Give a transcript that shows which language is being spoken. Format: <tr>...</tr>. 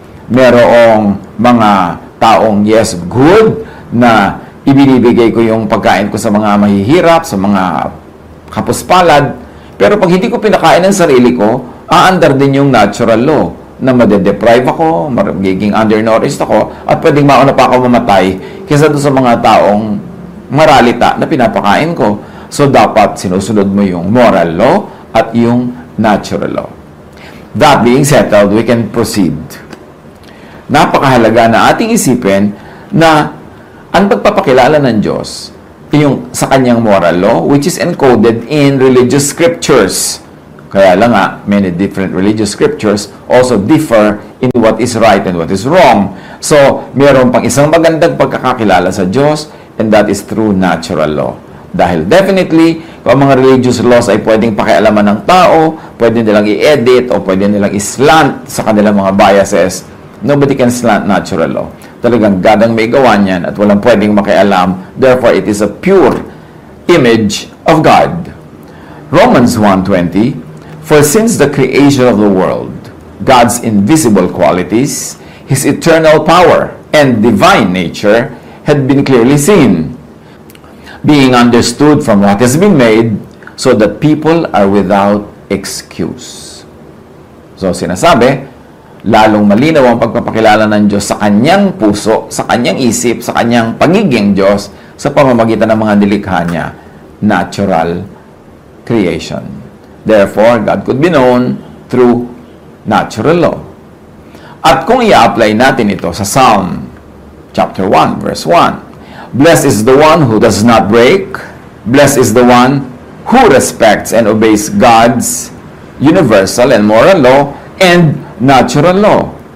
<tl>Merong mga taong, yes, good, na ibinibigay ko yung pagkain ko sa mga mahihirap, sa mga kapuspalad, pero pag hindi ko pinakain ng sarili ko, aandar din yung natural law na madedeprive ako, magiging undernourished ako, at pwedeng mauna pa ako mamatay kaysa doon sa mga taong moralita na pinapakain ko. So, dapat sinusunod mo yung moral law at yung natural law.</tl> <en>That being settled, we can proceed.</en> <tl>Napakahalaga na ating isipin na ang pagpapakilala ng Diyos yung sa kanyang moral law,</tl> <en>which is encoded in religious scriptures.</en> <tl>Kaya lang nga,</tl> <en>many different religious scriptures also differ in what is right and what is wrong.</en> <tl>So, meron pang isang magandang pagkakakilala sa Diyos,</tl> <en>and that is through natural law.</en> <tl>Dahil definitely, Kung ang mga religious laws ay pwedeng pakialaman ng tao, pwede nilang i-edit o pwede nilang i-slant sa kanilang mga biases,</tl> <en>nobody can slant natural law.</en> <tl>Talagang God ang may gawa niyan at walang pwedeng makialam.</tl> <en>Therefore, it is a pure image of God. Romans 1:20, for since the creation of the world, God's invisible qualities, His eternal power and divine nature had been clearly seen, being understood from what has been made, so that people are without excuse.</en> <tl>So, sinasabi, lalong malinaw ang pagpapakilala ng Diyos sa kanyang puso, sa kanyang isip, sa kanyang pagiging Diyos, sa pamamagitan ng mga nilikha niya, natural creation.</tl> <en>Therefore, God could be known through natural law.</en> <tl>At kung i-apply natin ito sa</tl> <en>Psalm chapter 1, verse 1, blessed is the one who does not break, blessed is the one who respects and obeys God's universal and moral law and natural law.</en>